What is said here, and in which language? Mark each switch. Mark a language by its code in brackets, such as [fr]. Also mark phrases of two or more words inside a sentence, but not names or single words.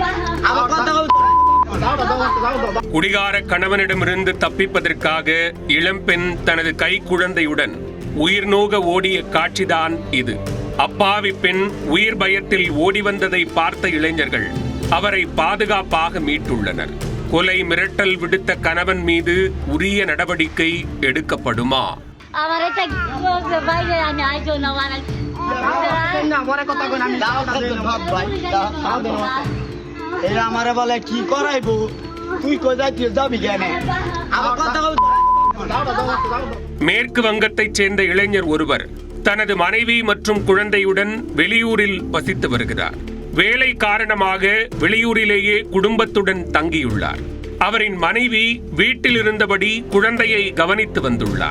[ta] குடிகார கணவனிடமிருந்து தப்பிப்பதற்காக இளம்பெண் தனது கை குழந்தையுடன் உயிர் நோக ஓடிய காட்சிதான் இது. அப்பாவி பெண் உயிர் பயத்தில் ஓடி வந்ததை பார்த்த இளைஞர்கள் அவரை பாதுகாப்பாக மீட்டுள்ளனர். கொலை மிரட்டல் விடுத்த கணவன் மீது உரிய நடவடிக்கை எடுக்கப்படுமா? [bn] আমারে বলে কি করাইব তুই কোথায় যাবি কেন? [ta] மேற்கு வங்கத்தைச் சேர்ந்த இளைஞர் ஒருவர் தனது மனைவி மற்றும் குழந்தையுடன் வெளியூரில் வசித்து வருகிறார். வேலை காரணமாக வெளியூரிலேயே குடும்பத்துடன் தங்கியுள்ளார். அவரின் மனைவி வீட்டில் இருந்தபடி குழந்தையை கவனித்து வந்துள்ளார்.